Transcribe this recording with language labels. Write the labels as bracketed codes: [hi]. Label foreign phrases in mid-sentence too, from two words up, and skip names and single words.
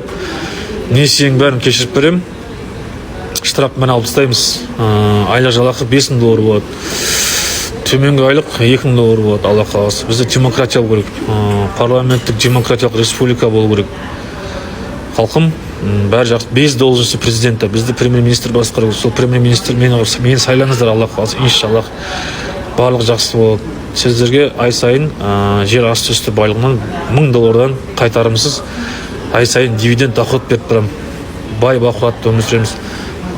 [kk] Несиенің бәрін кешіріп берем. Штрафпен алып тастаймыз. Айлық жалақы $5000 болады. Төменгі айлық $2000 болады, Алла қаласа. Бізде демократия болу керек. Парламенттік демократиялық республика болу керек. Халқым, бәрі жақсы. [ru] Без должности президента. [kk] Бізді премьер-министр басқару. Сол премьер-министр мені сайлаңыздар, Алла қаласа. Иншаллах. Барлық жақсы болады. Сіздерге ай сайын жер асты үсті байлығынан $1000 қайтарымсыз ай сайын дивиденд доход беріп тұрамын. Бай бақуатты өмір сүреміз.